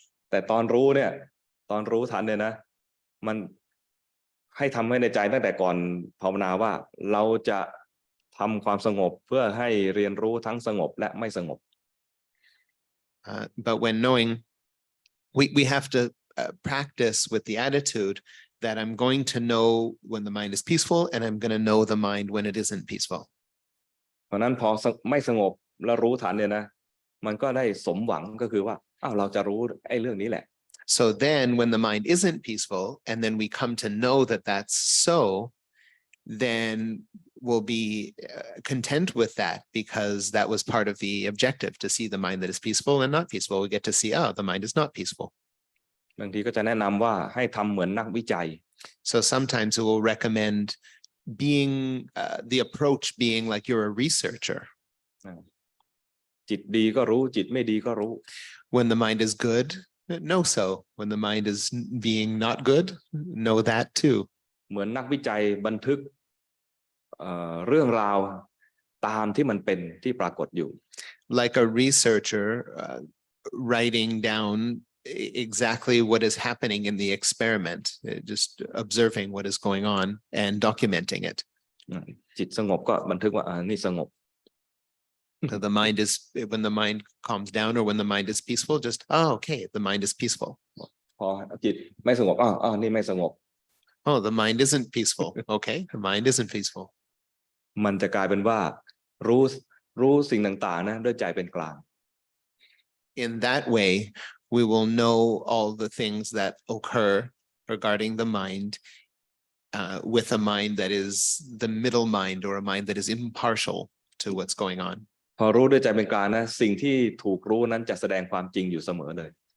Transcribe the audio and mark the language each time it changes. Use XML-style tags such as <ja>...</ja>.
<th>แต่ตอนรู้เนี่ยตอนรู้ทันเนี่ยนะมันให้ทำให้ในใจตั้งแต่ก่อนภาวนาว่าเราจะทำความสงบเพื่อให้เรียนรู้ทั้งสงบและไม่สงบ</th> <en>But when knowing, we have to practice with the attitude that I'm going to know when the mind is peaceful and I'm going to know the mind when it isn't peaceful.</en> <th>เพราะนั้นพอไม่สงบแล้วรู้ทันเนี่ยนะมันก็ได้สมหวังก็คือว่าเราจะรู้ไอ้เรื่องนี้แหละ</th> <en>So then when the mind isn't peaceful and then we come to know that that's so, then we'll be content with that because that was part of the objective, to see the mind that is peaceful and not peaceful. We get to see, the mind is not peaceful.</en> <th>บางทีก็จะแนะนำว่าให้ทำเหมือนนักวิจัย</th> <en>So sometimes we will recommend being the approach being like you're a researcher.</en> <th>จิตดีก็รู้จิตไม่ดีก็รู้</th> <en>When the mind is good, know so. When the mind is being not good, know that too.</en> <th>เหมือนนักวิจัยบันทึกเรื่องราวตามที่มันเป็นที่ปรากฏอยู่</th> <en>Like a researcher writing down exactly what is happening in the experiment, just observing what is going on and documenting it.</en> <th>จิตสงบก็บันทึกว่านี่สงบ</th> <en>So the mind is, when the mind calms down or when the mind is peaceful, just, okay, the mind is peaceful.</en> <th>พอจิตไม่สงบนี่ไม่สงบ</th> <en>Oh, the mind isn't peaceful. Okay, the mind isn't peaceful.</en> <th>มันจะกลายเป็นว่ารู้สิ่งต่างๆนะด้วยใจเป็นกลาง</th> <en>In that way, we will know all the things that occur regarding the mind with a mind that is the middle mind or a mind that is impartial to what's going on.</en> <th>พอรู้ด้วยใจเป็นกลางนะสิ่งที่ถูกรู้นั้นจะแสดงความจริงอยู่เสมอเลย</th>